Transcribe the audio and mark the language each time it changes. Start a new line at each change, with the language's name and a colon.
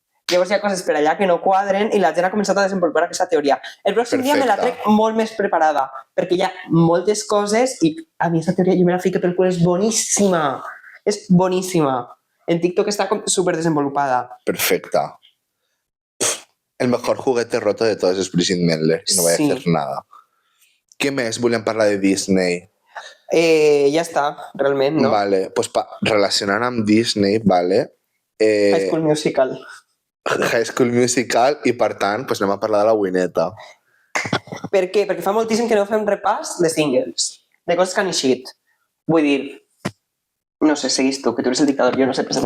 Catalan: Llavors hi ha coses per allà que no quadren i la gent ha començat a desenvolupar aquesta teoria. El pròxim dia me la trec molt més preparada, perquè hi ha moltes coses i a mi aquesta teoria jo me la fico pel cul, és boníssima. És boníssima. En TikTok està súper desenvolupada. Perfecta.
Spanish: El mejor juguete roto de todos es Bridget Mendler y no voy a hacer nada.
Catalan: Què més volem parlar de Disney? Ja està, realment, no? Vale, pues relacionant amb Disney, vale? High School Musical. High School Musical i, per tant, pues anem a parlar de la Wineta. Per què? Perquè fa moltíssim que no fem repàs de singles, de coses que han eixit. Vull dir, no sé, seguís tu, que tu eres el dictador, jo no sé presentar.